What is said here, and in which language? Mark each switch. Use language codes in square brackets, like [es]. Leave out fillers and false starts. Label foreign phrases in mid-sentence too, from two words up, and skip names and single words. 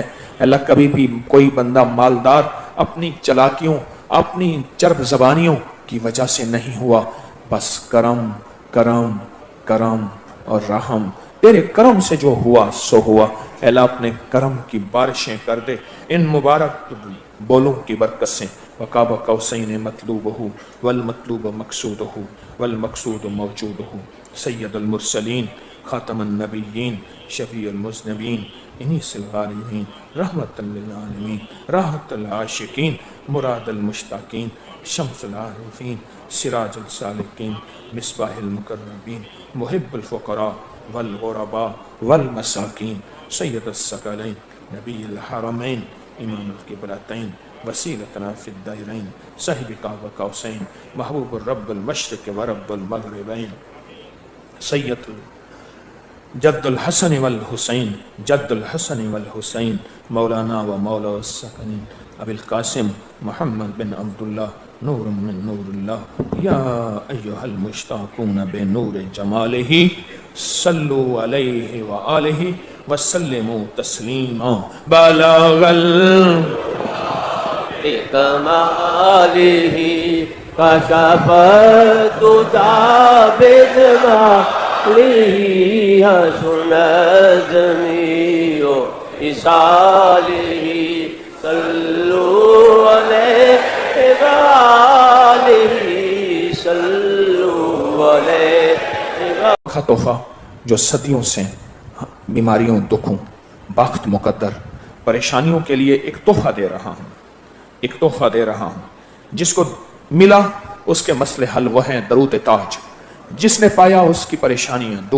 [ur] اللہ کبھی بھی کوئی بندہ مالدار اپنی چالاکیوں، اپنی چرب زبانیوں کی وجہ سے نہیں ہوا. بس کرم، کرم، کرم اور رحم، تیرے کرم سے جو ہوا سو ہوا. اللہ اپنے کرم کی بارشیں کر دے ان مبارک بولوں کی برکت سے. [ar] وقاب قوسين مطلوبه والمطلوب مقصوده والمقصود موجوده سيد المرسلين خاتم النبيين شفيع المذنبين أنيس الغريبين رحمة للعالمين راحة العاشقين مراد المشتاقين شمس العارفين سراج السالكين مصباح المقربين محب الفقراء والغرباء والمساكين سيد الثقلين نبي الحرمين إمام القبلتين وسيلتنا في الدارين صاحب قاب قوسين محبوب رب المشرق ورب المغربين سيد جد الحسن والحسين، جد الحسن والحسين مولانا ومولى والسكنين أبي القاسم محمد بن عبد الله نور من نور الله يا أيها المشتاقون بنور جماله صلوا عليه وآله وسلموا تسليما. बलगल كماله كشفت بجماله حسنت جميع خصاله صلوا عليه وآله صلوا عليه و. [ur] کا تحفہ جو صدیوں سے بیماریوں، دکھوں، بخت، مقدر، پریشانیوں کے لیے ایک تحفہ دے رہا ہوں، ایک تحفہ دے رہا ہوں. جس کو ملا اس کے مسئلے حل وہ ہیں درود تاج، جس نے پایا اس کی پریشانیاں دور.